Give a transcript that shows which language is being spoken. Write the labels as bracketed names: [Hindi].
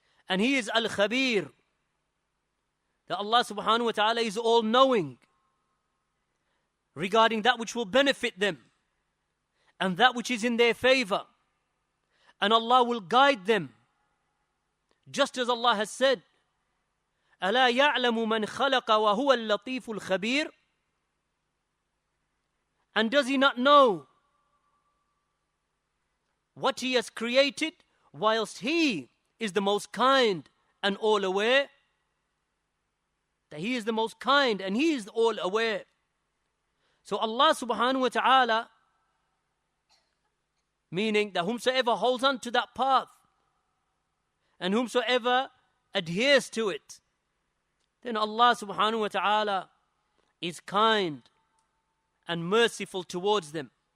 [English] And he is al-Khabir, that Allah subhanahu wa ta'ala is all-knowing regarding that which will benefit them and that which is in their favor. And Allah will guide them, just as Allah has said. [Arabic] ألا يعلم من خلق وهو اللطيف الخبير? [English] And does he not know what he has created, whilst he is the most kind and all aware? That he is the most kind and he is all aware. So Allah subhanahu wa ta'ala, meaning that whomsoever holds on to that path and whomsoever adheres to it, then Allah subhanahu wa ta'ala is kind and merciful towards them.